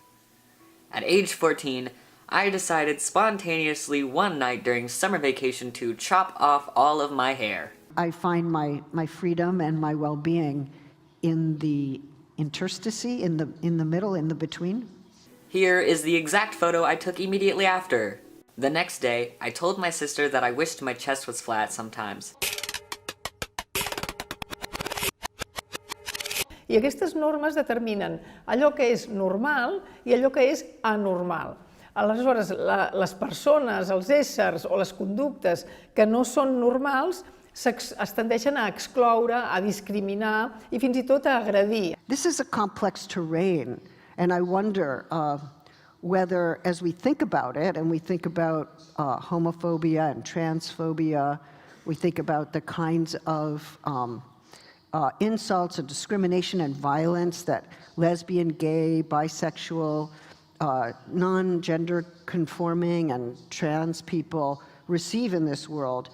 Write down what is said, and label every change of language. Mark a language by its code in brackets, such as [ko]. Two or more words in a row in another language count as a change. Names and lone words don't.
[en] At age 14, I decided spontaneously one night during summer vacation to chop off all of my hair. I find my freedom and my well-being in the interstice, in the middle, in the between. Here is the exact photo I took immediately after. The next day, I told my sister that I wished my chest was flat sometimes. [ca] I aquestes normes determinen allò que és normal i allò que és anormal. Aleshores, les persones, els éssers o les conductes que no són normals es tendeixen a excloure, a discriminar i fins i tot a agredir. [en] This is a complex terrain, and I wonder whether, as we think about it, and we think about homophobia and transphobia, we think about the kinds of insults and discrimination and violence that lesbian, gay, bisexual, non-gender conforming and trans people receive in this world.